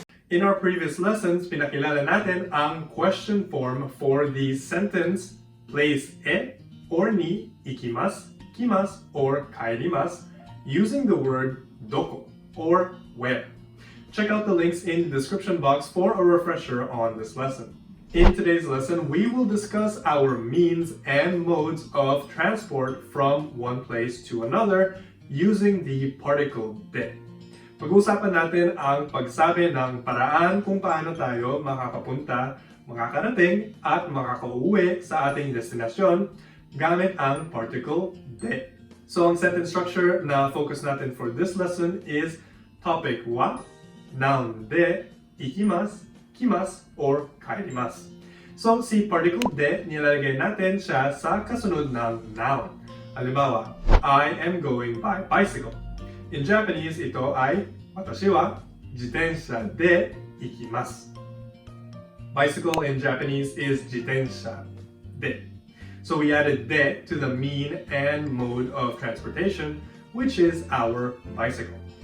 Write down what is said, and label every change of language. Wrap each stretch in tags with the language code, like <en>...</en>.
<en>In our previous lessons,</en> <tl>pinakilala natin ang</tl> <en>question form for the sentence place e or ni ikimasu, kimasu, or kaerimasu using the word doko or where. Check out the links in the description box for a refresher on this lesson. In today's lesson, we will discuss our means and modes of transport from one place to another using the particle de.</en> <tl>Pag-uusapan natin ang pagsabi ng paraan kung paano tayo makakapunta, makakarating, at makakauwi sa ating destinasyon gamit ang particle de.</tl> <en>So ang sentence structure na focus natin for this lesson is topic wa, noun de, ikimasu, kimasu, or kaerimasu.</en> <tl>So si particle de, nilalagay natin siya sa kasunod ng noun.</tl> <en>Halimbawa, I am going by bicycle. In Japanese, ito ay</en> <ja>watashi wa jitensha de ikimasu.</ja> <en>Bicycle in Japanese is jitensha de. So we added de to the mean and mode of transportation, which is our bicycle.</en>